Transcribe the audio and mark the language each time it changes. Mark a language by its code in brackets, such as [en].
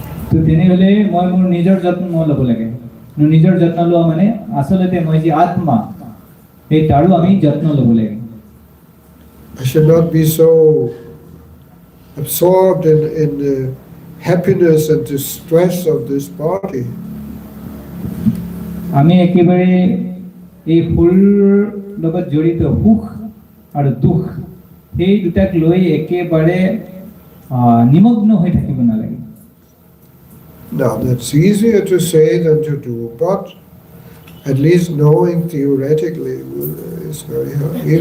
[as] তো তেনেহ'লে মই মোৰ নিজৰ যত্ন ল'ব লাগে নিজৰ যত্ন লোৱা মানে আচলতে মই যে আত্মা এই তাৰো আমি যত্ন ল'ব লাগে [en] I should not be so absorbed in the happiness and the stress of this body. [as] আমি একেবাৰে এই শৰীৰৰ লগত জড়িত সুখ আৰু দুখ সেই দুটাক লৈ একেবাৰে নিমগ্ন হৈ থাকিব নালাগে [en] Now that's easier to say than to do, but at least knowing theoretically is very hard.